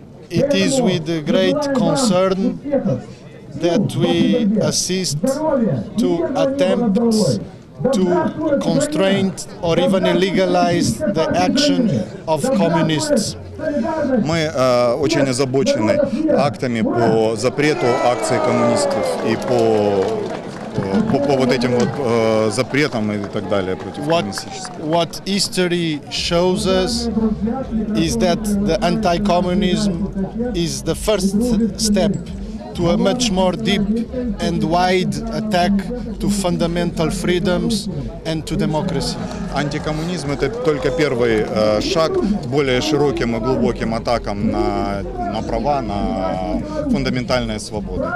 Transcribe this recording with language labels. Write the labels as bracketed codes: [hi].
[en] it is with great concern that we assist to attempts to constrain or even illegalize the action of communists. [ru] мы очень озабочены актами по запрету акций коммунистов и по вот этим вот запретам и так далее против коммунистических. [en] What history shows us is that the anti-communism is the first step to a much more deep and wide attack to fundamental freedoms and to democracy. [ru] Антикоммунизм – это только первый шаг к более широким и глубоким атакам на права, на фундаментальные свободы.